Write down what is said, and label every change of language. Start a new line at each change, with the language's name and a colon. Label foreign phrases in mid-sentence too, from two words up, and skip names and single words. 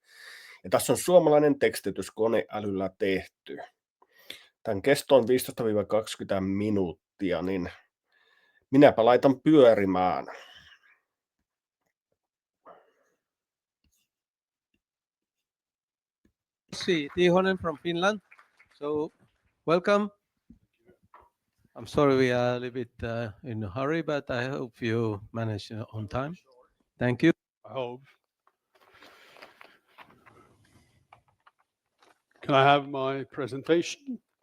Finnish: Ja tässä on suomalainen tekstitys koneälyllä tehty. Tämän kesto on 15-20 minuuttia, niin minäpä laitan pyörimään.
English: Ossi Tiihonen from Finland. So, welcome. I'm sorry we are a little bit in a hurry, but I hope you manage on time. Thank you. I hope. Can I have my presentation?